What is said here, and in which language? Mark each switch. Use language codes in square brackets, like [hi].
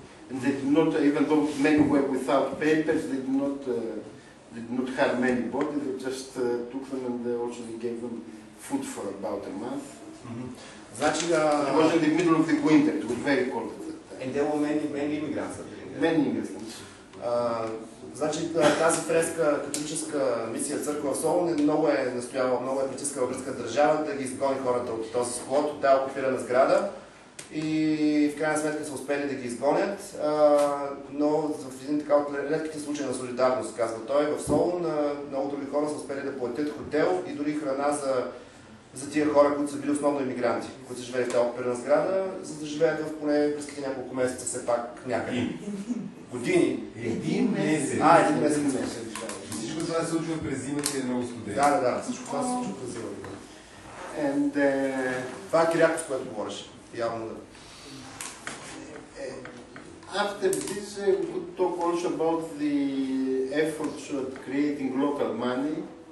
[en] And they did not, even though many were without papers, they did not harm anybody, they just took them and also they gave them food for about a month. [bg] Значи, [en] it was in the middle of the winter, it was very cold at that time. And there were many immigrants. Many immigrants. [bg] Значи тази френска католическа мисия църква в Солун много е настояла, много е притискала гръцка държава да ги изгони хората от този склад, от тази окупирана сграда. и в крайна сметка са успели да ги изгонят, но в един така от редките случаи на солидарност, казва той, в Солун много други хора са успели да платят хотел и дори храна за тия хора, които са били основно иммигранти, които са живели в тази оперна сграда, за да живеят в поне близките няколко месеца все пак някъде. Години. Един месец. Един месец. Всичко това се случва през зимата и е много студено. Да, всичко това се случва през зимата. [en] And [bg] Това е Кирякос, което говореше. Явно да. [en] after this, we could talk also about the efforts at creating local money.